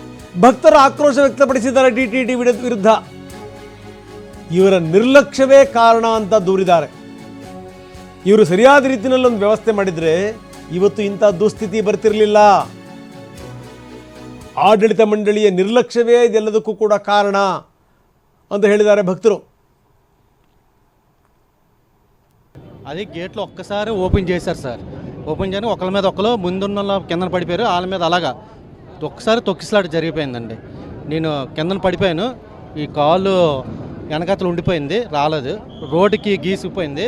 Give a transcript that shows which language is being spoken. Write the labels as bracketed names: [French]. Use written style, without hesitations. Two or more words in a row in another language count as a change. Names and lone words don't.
[Kannada] ಭಕ್ತರ ಆಕ್ರೋಶ ವ್ಯಕ್ತಪಡಿಸಿದ್ದಾರೆ ಟಿಟಿಡಿ ವಿರುದ್ಧ. ಇವರ ನಿರ್ಲಕ್ಷ್ಯವೇ ಕಾರಣ ಅಂತ ದೂರಿದ್ದಾರೆ. ಇವರು ಸರಿಯಾದ ರೀತಿಯಲ್ಲಿ ಒಂದು ವ್ಯವಸ್ಥೆ ಮಾಡಿದ್ರೆ ಇವತ್ತು ಇಂಥ ದುಸ್ಥಿತಿ ಬರ್ತಿರಲಿಲ್ಲ. ಆಡಳಿತ ಮಂಡಳಿಯ ನಿರ್ಲಕ್ಷ್ಯವೇ ಇದೆಲ್ಲದಕ್ಕೂ ಕೂಡ ಕಾರಣ ಅಂತ ಹೇಳಿದ್ದಾರೆ భక్తులు. [Telugu] అది గేట్లు ఒక్కసారి ఓపెన్ చేశారు సార్. ఓపెన్ చేయని ఒకళ్ళ మీద ఒకరు ముందున్న కిందన పడిపోయారు, వాళ్ళ మీద అలాగా ఒక్కసారి తొక్కిసలాట జరిగిపోయిందండి. నేను కిందన పడిపోయాను, ఈ కాలు వెనకతలు ఉండిపోయింది, రాలేదు, రోడ్డుకి గీసిపోయింది.